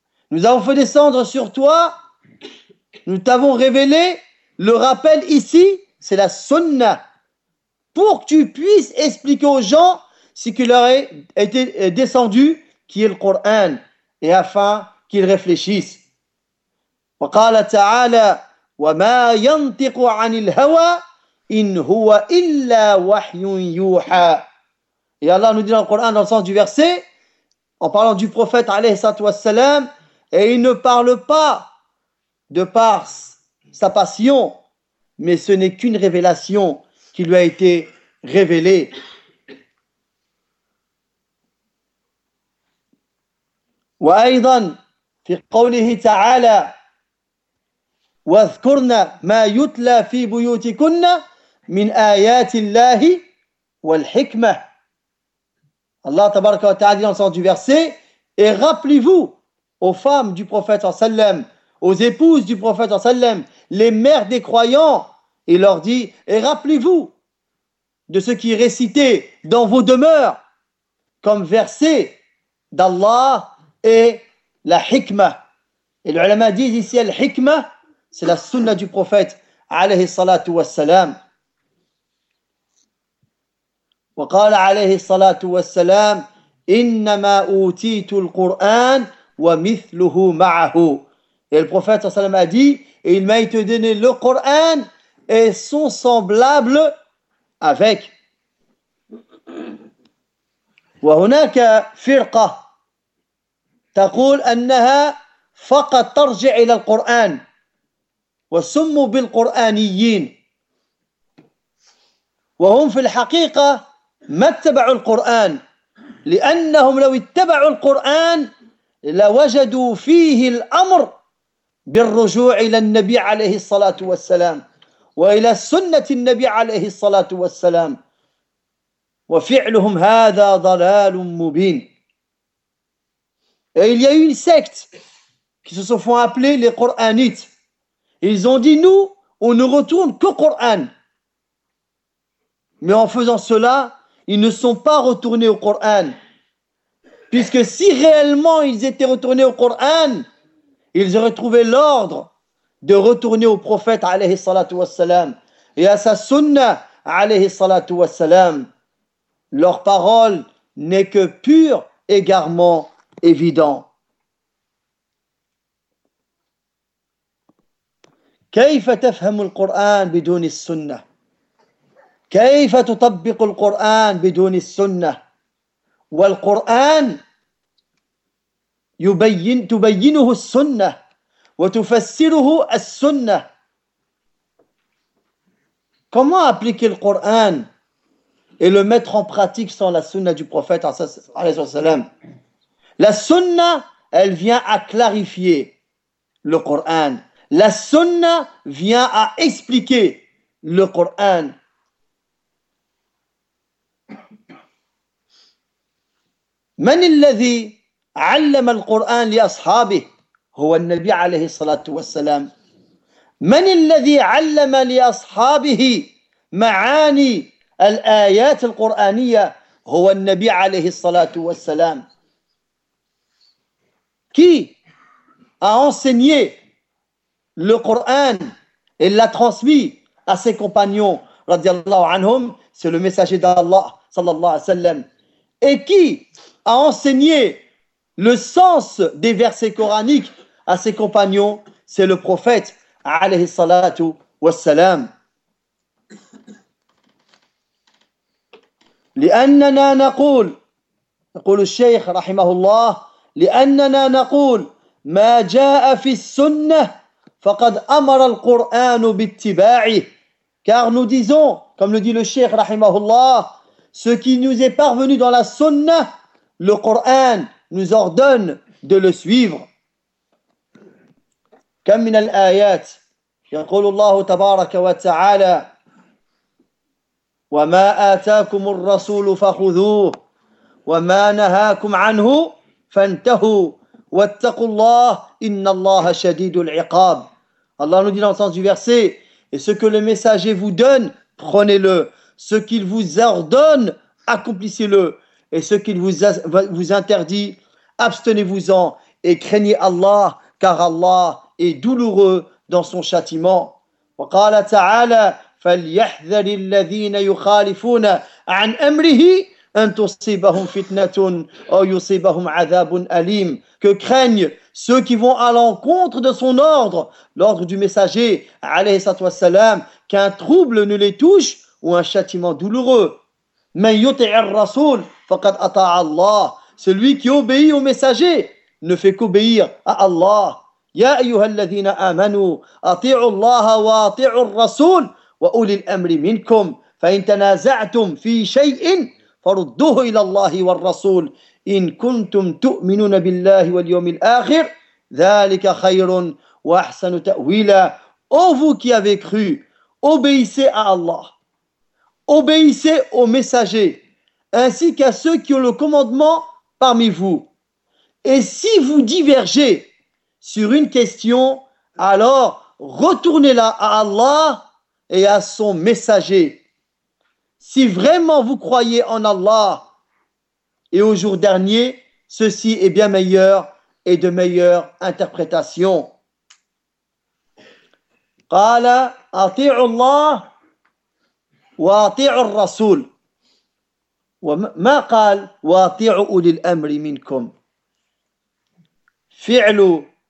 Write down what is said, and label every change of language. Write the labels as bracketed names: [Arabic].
[French] Nous avons fait descendre sur toi, nous t'avons révélé, le rappel ici, c'est la sunna, pour que tu puisses expliquer aux gens ce qui leur a été descendu, qui est le Coran, et afin qu'ils réfléchissent. [Arabic] وقال تعالى وما ينطق عن الهوى إن هو إلا وحي يوحى. [French] Et Allah nous dit dans le Coran, dans le sens du verset, en parlant du prophète [Arabic] alayhi salatu wassalam, [French] et il ne parle pas de par sa passion, mais ce n'est qu'une révélation qui lui a été révélée. [Arabic] وأيضا في قوله تعالى واذكرنا ما يتلى في بيوتكن من آيات الله والحكمة. الله تبارك وتعالى [French] dans le sens du verset, et rappelez-vous aux femmes du prophète sallam, aux épouses du prophète sallam, les mères des croyants, et leur dit, et rappelez-vous de ce qui est récité dans vos demeures comme verset d'Allah et la hikmah, Et les ulama disent ici, al-hikma, c'est la sunna du prophète, [Arabic] alayhi salatu wa salam. وقال عليه الصلاة والسلام إنما أوتيت القرآن ومثله معه. [French] Et le prophète a dit, il m'a été donné le Coran et son semblable avec. [Arabic] وهناك فرقة تقول أنها فقط ترجع إلى القرآن وسموا بالقرآنيين وهم في الحقيقة ما اتبعوا القرآن لأنهم لو اتبعوا القرآن لوجدوا فيه الأمر بالرجوع إلى النبي عليه الصلاة والسلام وإلى سنة النبي عليه الصلاة والسلام وفعلهم هذا ضلال مبين. [French] Et il y a eu une secte qui se sont appelés les Coranites. Ils ont dit, nous, on ne retourne qu'au Coran. Mais en faisant cela, ils ne sont pas retournés au Coran. Puisque si réellement ils étaient retournés au Coran, ils auraient trouvé l'ordre de retourner au prophète [Arabic] alayhi salatu wassalam [French] et à sa sunna alayhi salatu wassalam. Leur parole n'est que pur égarement évident. [Arabic] كيف تفهم القرآن بدون السنة؟ كيف تطبق القرآن بدون السنة؟ والقرآن تبينه السنة وتفسره السنة. [French] Comment appliquer le Coran et le mettre en pratique sans la sunna du prophète [Arabic] عليه السلام؟ [French] La sunna, elle vient à clarifier le Coran. La sunna vient à expliquer le Coran. [Arabic] من الذي علم القرآن لأصحابه هو النبي عليه الصلاة والسلام. من الذي علم لأصحابه معاني الآيات القرآنية هو النبي عليه الصلاة والسلام. [French] Qui a enseigné le Coran et l'a transmis à ses compagnons, [Arabic] radiallahu anhum, [French] c'est le messager d'Allah, [Arabic] sallallahu alayhi wa sallam. [French] Et qui a enseigné le sens des versets coraniques à ses compagnons, c'est le prophète, [Arabic] alayhi salatu wa sallam. لِأَنَّنَا نَقُولُ يقول الشيخ رحمه الله لأننا نقول ما جاء في السنة فقد أمر القرآن باتباعه. [French] Car nous disons, comme le dit le Cheikh rahimahullah, ce qui nous est parvenu dans la sunna, le Coran nous ordonne de le suivre. [Arabic] كم من الآيات يقول الله تبارك وتعالى وما آتاكم الرسول فخذوه وما نهاكم عنه فانتهوا واتقوا الله إن الله شديد العقاب. [French] Allah nous dit dans le sens du verset, et ce que le messager vous donne, prenez-le. Ce qu'il vous ordonne, accomplissez-le. Et ce qu'il vous interdit, abstenez-vous-en et craignez Allah, car Allah est douloureux dans son châtiment. [Arabic] وقال تعالى فليحذر الذين يخالفون عن أمره أن تصيبهم فتنة أو يصيبهم عذاب أليم. [French] Que craignent ceux qui vont à l'encontre de son ordre, l'ordre du messager, [Arabic] alayhi salatu wassalam, [French] qu'un trouble ne les touche ou un châtiment douloureux. [Arabic] Man yuti'a ar-rasul faqad ata'a Allah. [French] Celui qui obéit au messager ne fait qu'obéir à Allah. [Arabic] Ya ayyuhalladhina amanu ati'u Allah wa ati'u ar-rasul wa ulil amri minkum fa in tanaza'tum fi shay'in farudduhu ila Allah wa ar-rasul. إن كنتم تؤمنون بالله واليوم الآخر ذلك خير وأحسن تأويلا. [French] Ô vous qui avez cru, obéissez à Allah, obéissez aux messagers ainsi qu'à ceux qui ont le commandement parmi vous. Et si vous divergez sur une question, alors retournez-la à Allah et à son messager. Si vraiment vous croyez en Allah et au jour dernier, ceci est bien meilleur et de meilleures interprétations. [Arabic] قال أطيع الله وأطيع الرسول وما قال وأطيع أولي الأمر منكم فعل